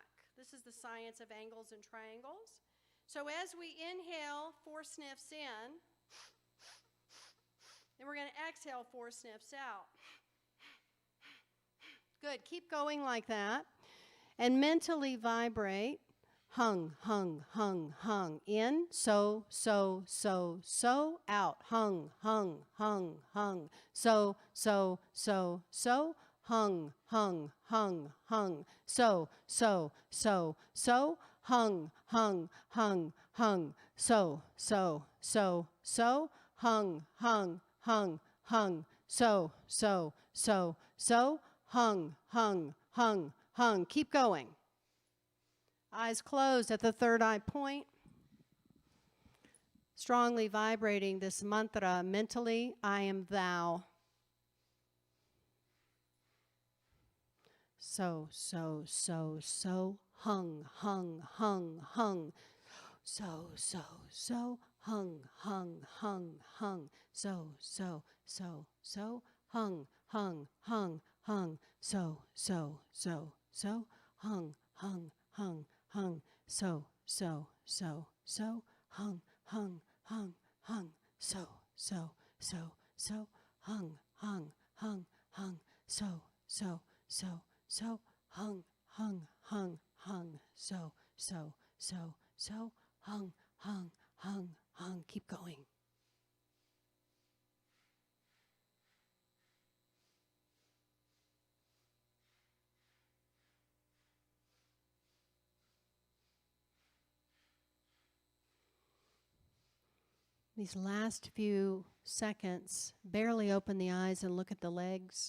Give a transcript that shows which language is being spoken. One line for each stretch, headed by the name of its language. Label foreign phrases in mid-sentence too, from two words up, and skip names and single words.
English: This is the science of angles and triangles. So as we inhale 4 sniffs in, then we're going to exhale 4 sniffs out. Good. Keep going like that. And mentally vibrate.
Sanskrit: Hung, hung, hung, hung.
English: In, so, out.
Sanskrit: Hung, hung, hung, hung. So, hung, hung, hung, hung. So, hung, hung, hung, hung. So, hung, hung, hung, hung. So, hung, hung, hung, hung.
English: Keep going. Eyes closed at the third eye point. Strongly vibrating this mantra mentally, I am thou.
Sanskrit: So, hung, hung, hung, hung. So, hung, hung, hung, hung. So, hung, hung, hung, hung. So, hung, hung, hung, hung. So, hung, hung, hung, hung. So, hung, hung, hung, hung. So, hung, hung, hung, hung. So, hung, hung, hung, hung.
English: Keep going. These last few seconds, barely open the eyes and look at the legs.